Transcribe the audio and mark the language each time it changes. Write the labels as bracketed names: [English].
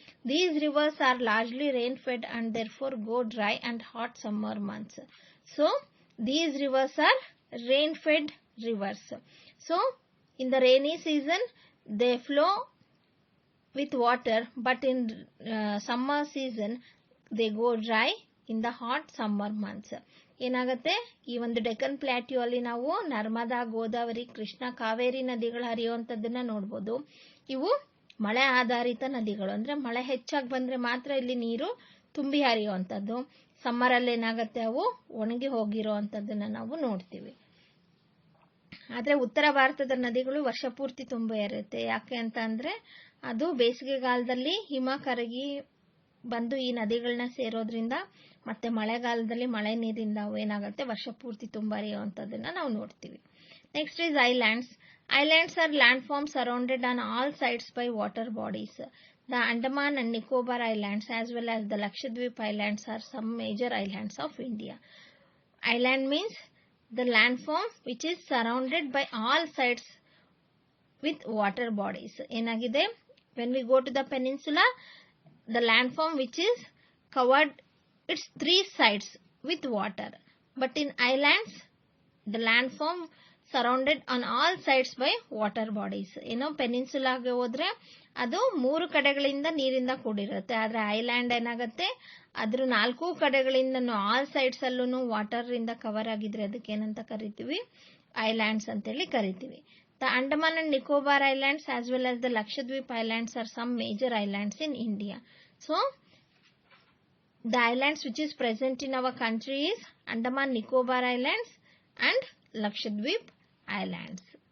[English] These rivers are largely rain-fed and therefore go dry and hot summer months. So these rivers are rain-fed rivers. So in the rainy season they flow with water, but in summer season they go dry in the hot summer months. [Kannada] ಏನಾಗುತ್ತೆ, ಈ ಒಂದು Deccan plateau ಅಲ್ಲಿ ನಾವು ನರ್ಮದಾ, ಗೋದಾವರಿ, ಕೃಷ್ಣ, ಕಾವೇರಿ ನದಿಗಳು ಹರಿಯುವಂತದ್ದನ್ನ ನೋಡ್ಬೋದು. ಇವು ಮಳೆ ಆಧಾರಿತ ನದಿಗಳು. ಅಂದ್ರೆ ಮಳೆ ಹೆಚ್ಚಾಗಿ ಬಂದ್ರೆ ಮಾತ್ರ ಇಲ್ಲಿ ನೀರು ತುಂಬಿ ಹರಿಯುವಂತದ್ದು. ಸಮ್ಮರ್ ಅಲ್ಲಿ ಏನಾಗುತ್ತೆ, ಅವು ಒಣಗಿ ಹೋಗಿರುವಂತದ್ದನ್ನ ನಾವು ನೋಡ್ತೀವಿ. ಆದ್ರೆ ಉತ್ತರ ಭಾರತದ ನದಿಗಳು ವರ್ಷ ಪೂರ್ತಿ ತುಂಬಿ ಇರುತ್ತೆ. ಯಾಕೆ ಅಂತ ಅಂದ್ರೆ ಅದು ಬೇಸಿಗೆಗಾಲದಲ್ಲಿ ಹಿಮ ಕರಗಿ ಬಂದು ಈ ನದಿಗಳನ್ನ ಸೇರೋದ್ರಿಂದ ಮತ್ತೆ ಮಳೆಗಾಲದಲ್ಲಿ ಮಳೆ ನೀರಿಂದ ಏನಾಗುತ್ತೆ ವರ್ಷ ಪೂರ್ತಿ ತುಂಬ ಹರಿಯುವಂಥದ್ದನ್ನ ನಾವು ನೋಡ್ತೀವಿ. [English] Next is islands. Islands are landforms surrounded on all sides by water bodies. The Andaman and Nicobar Islands as well as the Lakshadweep Islands are some major islands of India. Island means the landform which is surrounded by all sides with water bodies. Enagide, when we go to the peninsula, the landform which is covered its three sides with water. But in islands, the landform surrounded on all sides by water bodies. [Kannada] ಪೆನಿನ್ಸುಲಾಗೆ ಹೋದ್ರೆ ಅದು 3 ಕಡೆಗಳಿಂದ ನೀರಿಂದ ಕೂಡಿರುತ್ತೆ. ಆದರೆ island ಏನಾಗುತ್ತೆ, ಅದ್ರ 4 ಕಡೆಗಳಿಂದ all sides ಅಲ್ಲೂ ವಾಟರ್ ಇಂದ ಕವರ್ ಆಗಿದ್ರೆ ಅದಕ್ಕೆ ಏನಂತ ಕರಿತೀವಿ, ಐಲ್ಯಾಂಡ್ಸ್ ಅಂತೇಳಿ ಕರಿತೀವಿ. [English] The Andaman and Nicobar Islands as well as the Lakshadweep Islands are some major islands in India. So the islands which is present in our country is Andaman Nicobar Islands and Lakshadweep Islands.